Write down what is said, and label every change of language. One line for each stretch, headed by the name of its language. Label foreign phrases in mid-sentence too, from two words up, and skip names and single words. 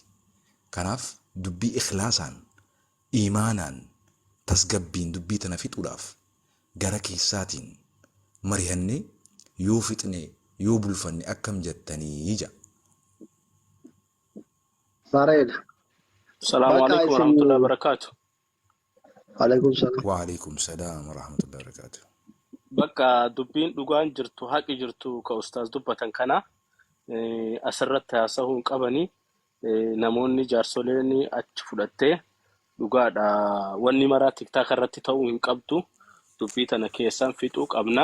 Oromo: Kanaaf dubbii ikhlaasaan iimaanaan tasgabbiin dubbii tana fixuudhaaf gara keessaatiin marihannee yoo fixne yoo bulfanne akkam jettanii ija. Bareeda.
Arabic: سلام عليكم ورحمة الله وبركاته. عليكم سلام. وعليكم سلام ورحمة الله وبركاته.
Oromo: Bakka dubbiin dhugaan jirtu haqi jirtu ka ustaas dubbatan kana asirratti haasa'uun qabanii namoonni jaarsoleen achi fudhattee dhugaadha wanni maraa tiktaak irratti ta'uu hin qabdu dubbii tana keessaan fixuu qabna.